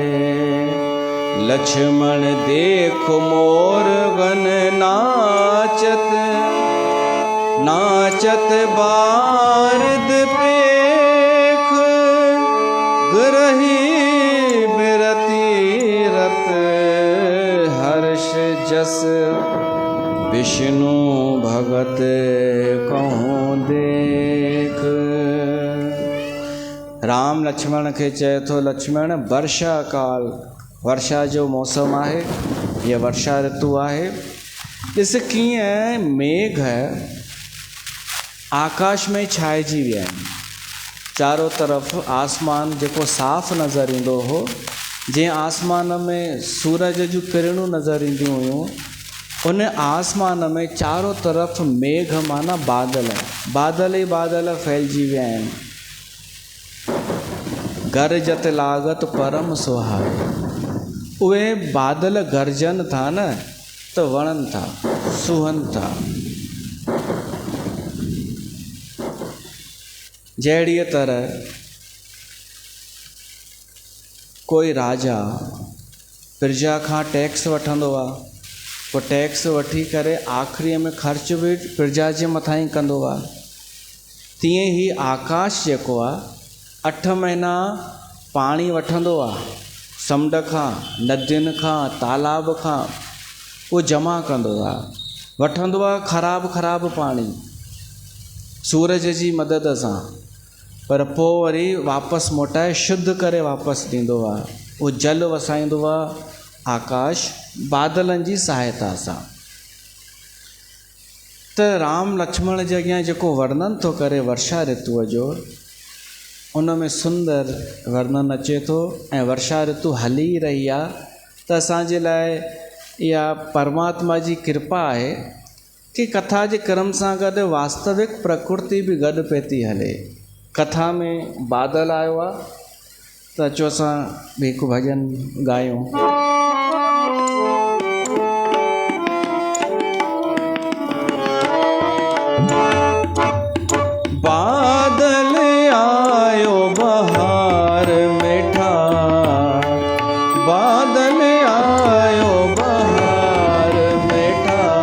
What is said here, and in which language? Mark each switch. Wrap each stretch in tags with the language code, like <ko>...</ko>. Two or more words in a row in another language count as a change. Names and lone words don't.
<awa>लक्ष्मण देखो मोर गण नाचत, नाचत बारिद पेख, गरही बिरती रत हर्ष जस, विष्णु भगत कहूँ देख।</awa> <sd>राम लक्ष्मण के चए थो लक्ष्मण वर्षा काल, वर्षा जो मौसम आहे, ये वर्षा ऋतु आहे। ॾिस कीअं मेघ आकाश में छाइजी विया आहिनि, चारों तरफ़ आसमान जेको साफ़ नज़र ईंदो हो, जीअं आसमान में सूरज जूं किरणूं नज़र ईंदियूं हुयूं, उन आसमान में चारों तरफ़ मेघ माना बादल, बादल ई बादल फैलिजी विया आहिनि।</sd> <awa>गरजत लागत परम सुहाए,</awa> <sd>उहे बादल गरजनि था न त वणनि था, सुहनि था। जहिड़ीअ तरह कोई राजा प्रजा खां टैक्स वठंदो आहे, पोइ टैक्स वठी करे आख़िरीअ में ख़र्च बि प्रजा जे मथां ई कंदो आहे, तीअं ई आकाश जेको आहे 8 महीना पाणी वठंदो आहे, समुंड खां, नदियुनि खां, तालाब खां, उहो जमा कंदो आहे, वठंदो आहे ख़राबु पाणी सूरज जी मदद सां, पर पोइ वरी वापसि मोटाए शुद्ध करे वापसि ॾींदो आहे। उहो जल वसाईंदो आहे आकाश बादलनि जी सहायता सां। त राम लक्ष्मण जे अॻियां जेको वर्णन थो करे वर्षा ऋतुअ जो, उन में सुंदर वर्णन अचे थो। ऐं वर्षा ऋतु हली रही आहे त असांजे लाइ इहा परमात्मा जी कृपा आहे कि कथा जे क्रम सां गॾु वास्तविक प्रकृति बि गॾु पई थी हले। कथा में बादल आयो आहे त अचो असां हिकु भॼन ॻायूं। बादल आयो बहार मिठा, बादल आयो बहार मिठा,</sd>